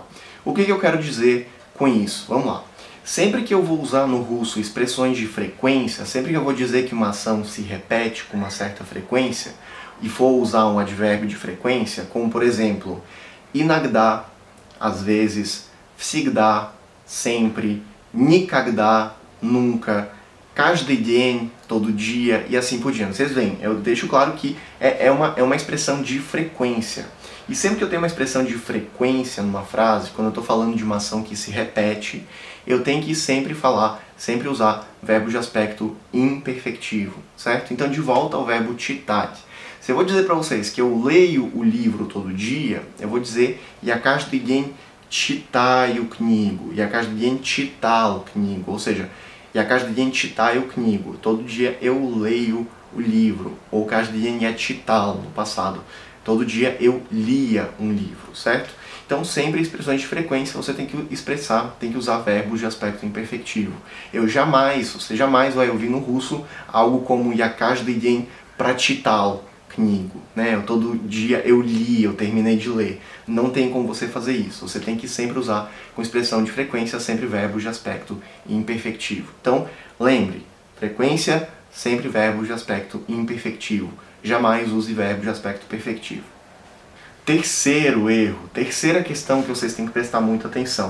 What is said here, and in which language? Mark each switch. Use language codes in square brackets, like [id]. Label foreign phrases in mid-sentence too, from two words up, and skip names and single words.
[pt] O que eu quero dizer com isso? Vamos lá. Sempre que eu vou usar no russo expressões de frequência, sempre que eu vou dizer que uma ação se repete com uma certa frequência e for usar um advérbio de frequência, como por exemplo, inogda, às vezes, [ru] всегда, sempre, никогда, nunca, каждый день, [pt] todo dia e assim por diante. Vocês veem, eu deixo claro que é uma expressão de frequência. E sempre que eu tenho uma expressão de frequência numa frase, quando eu estou falando de uma ação que se repete, eu tenho que sempre usar verbos de aspecto imperfectivo, certo? Então, de volta ao verbo читать. Se eu vou dizer para vocês que eu leio o livro todo dia, eu vou dizer [ru] я каждый день читаю книгу, я каждый день читал книгу, [pt] ou seja, [ru] я каждый день читаю книгу, [pt] todo dia eu leio o livro, ou [ru] каждый день я читал [pt] no passado, todo dia eu lia um livro, certo? Então, sempre expressões de frequência você tem que expressar, tem que usar verbos de aspecto imperfectivo. Você jamais vai ouvir no russo algo como [ru] я каждый день прочитал книгу, [pt] né? Todo dia eu li, eu terminei de ler. Não tem como você fazer isso. Você tem que sempre usar com expressão de frequência, sempre verbos de aspecto imperfectivo. Então, lembre, frequência, sempre verbos de aspecto imperfectivo. Jamais use verbos de aspecto perfectivo. Terceiro erro, terceira questão que vocês têm que prestar muita atenção.